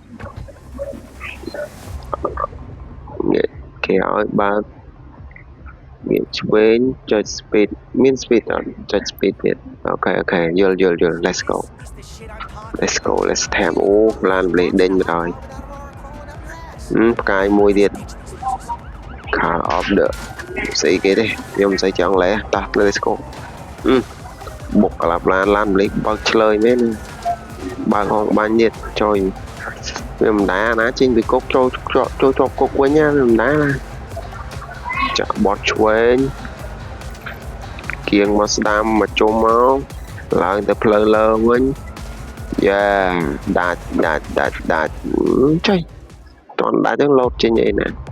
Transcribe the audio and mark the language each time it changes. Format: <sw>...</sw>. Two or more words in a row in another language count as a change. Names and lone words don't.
<km>គេឲ្យបើកមានឆ្វេងចុច speed មាន speed អត់ចុច speed ទៀតអូខេយល់</km> <en>let's go let's tap</en> <km>អូឡាន លេដេញមកហើយផ្កាយមួយទៀត</km> <en>car of the</en> <km>ស្អីគេទេខ្ញុំមិនសូវចង់លេតោះ</km> <en>let's go</en> <km>បុកក្លាប់ឡានលេបើកឆ្លើយមែនបើកហងបាញ់ទៀតចុយវាមិនដែរណាចេញពីគុកចូលជាប់គុកវិញណាវាមិនដែរណាចាក់បត់ឆ្វេងគៀងមកស្ដាំមកជុំមកឡើងទៅផ្លូវលើវិញយ៉ាដាច់ចុយតន់ដាច់ទៅលោតចេញអីណា</km>